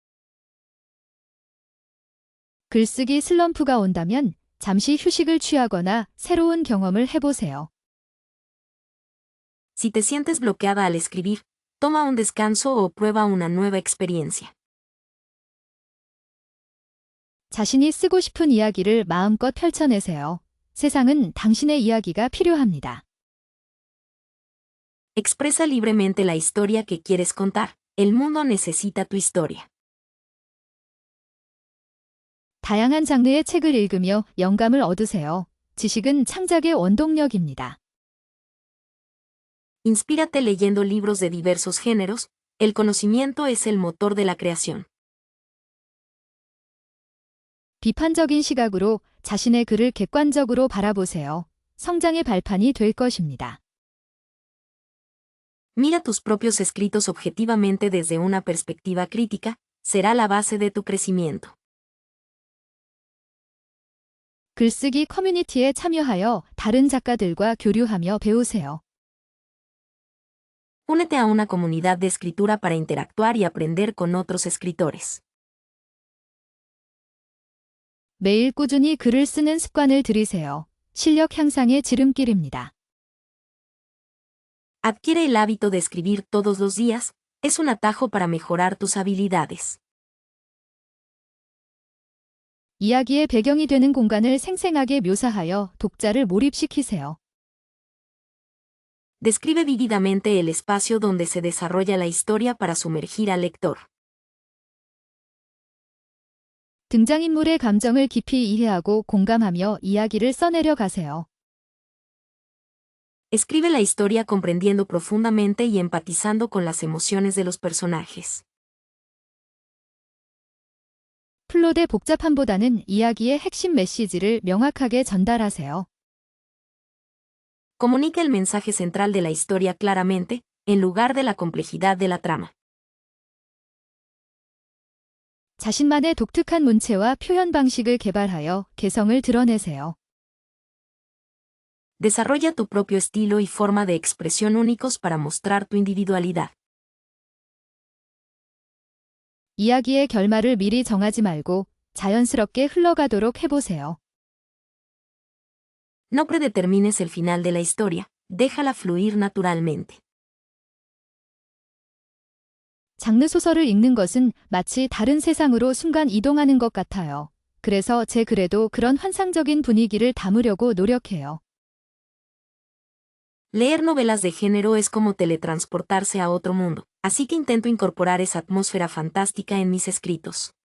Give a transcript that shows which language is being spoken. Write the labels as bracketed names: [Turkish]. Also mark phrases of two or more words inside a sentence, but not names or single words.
[Korean] 글쓰기 슬럼프가 온다면 잠시 휴식을 취하거나 새로운 경험을 해보세요. [Spanish] Si te sientes bloqueada al escribir, toma un descanso o prueba una nueva experiencia. [Korean] 자신이 쓰고 싶은 이야기를 마음껏 펼쳐내세요. 세상은 당신의 이야기가 필요합니다. [Spanish] Expresa libremente la historia que quieres contar. El mundo necesita tu historia. [Korean] 다양한 장르의 책을 읽으며 영감을 얻으세요. 지식은 창작의 원동력입니다. [Spanish] Inspírate leyendo libros de diversos géneros. El conocimiento es el motor de la creación. [Korean] 비판적인 시각으로 자신의 글을 객관적으로 바라보세요. 성장의 발판이 될 것입니다. [Spanish] Mira tus propios escritos objetivamente desde una perspectiva crítica, será la base de tu crecimiento. [Korean] 글쓰기 커뮤니티에 참여하여 다른 작가들과 교류하며 배우세요. [Spanish] Únete a una comunidad de escritura para interactuar y aprender con otros escritores. [Korean] 매일 꾸준히 글을 쓰는 습관을 들이세요. 실력 향상의 지름길입니다. [Spanish] Adquiere el hábito de escribir todos los días, es un atajo para mejorar tus habilidades. [Korean] 이야기의 배경이 되는 공간을 생생하게 묘사하여 독자를 몰입시키세요. [Spanish] Describe vívidamente el espacio donde se desarrolla la historia para sumergir al lector. [Korean] 등장인물의 감정을 깊이 이해하고 공감하며 이야기를 써내려 가세요. [Spanish] Escribe la historia comprendiendo profundamente y empatizando con las emociones de los personajes. [Korean] 플롯의 복잡함보다는 이야기의 핵심 메시지를 명확하게 전달하세요. [Spanish] Comunica el mensaje central de la historia claramente, en lugar de la complejidad de la trama. [Korean] 자신만의 독특한 문체와 표현 방식을 개발하여 개성을 드러내세요. [Spanish] Desarrolla tu propio estilo y forma de expresión únicos para mostrar tu individualidad. [Korean] 이야기의 결말을 미리 정하지 말고 자연스럽게 흘러가도록 해보세요. [Spanish] No predetermines el final de la historia, déjala fluir naturalmente. [Korean] 장르 소설을 읽는 것은 마치 다른 세상으로 순간 이동하는 것 같아요. 그래서 제 글에도 그런 환상적인 분위기를 담으려고 노력해요. [Spanish] Leer novelas de género es como teletransportarse a otro mundo, así que intento incorporar esa atmósfera fantástica en mis escritos.